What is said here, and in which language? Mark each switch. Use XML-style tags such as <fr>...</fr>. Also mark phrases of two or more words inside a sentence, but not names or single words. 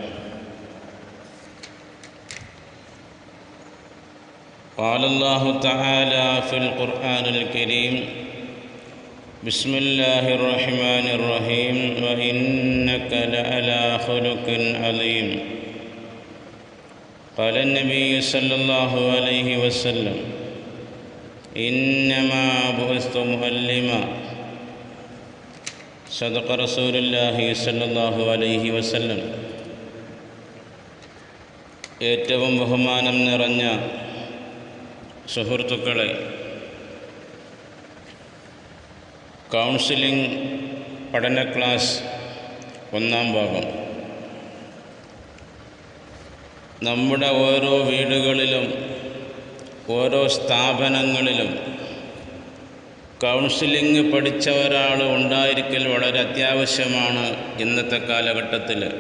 <ar>قال الله تعالى في القرآن الكريم: بسم الله الرحمن الرحيم وإنك لعلى خلق عظيم. قال النبي صلى الله عليه وسلم: إنما بعثت معلما. صدق رسول الله صلى الله عليه وسلم.</ar> <ml>ഏറ്റവും ബഹുമാനം നിറഞ്ഞ സുഹൃത്തുക്കളെ, കൗൺസിലിംഗ് പഠന ക്ലാസ് ഒന്നാം ഭാഗം. നമ്മുടെ ഓരോ വീടുകളിലും ഓരോ സ്ഥാപനങ്ങളിലും കൗൺസിലിംഗ് പഠിച്ച ഒരാൾ ഉണ്ടായിരിക്കൽ വളരെ അത്യാവശ്യമാണ് ഇന്നത്തെ കാലഘട്ടത്തിൽ.</ml>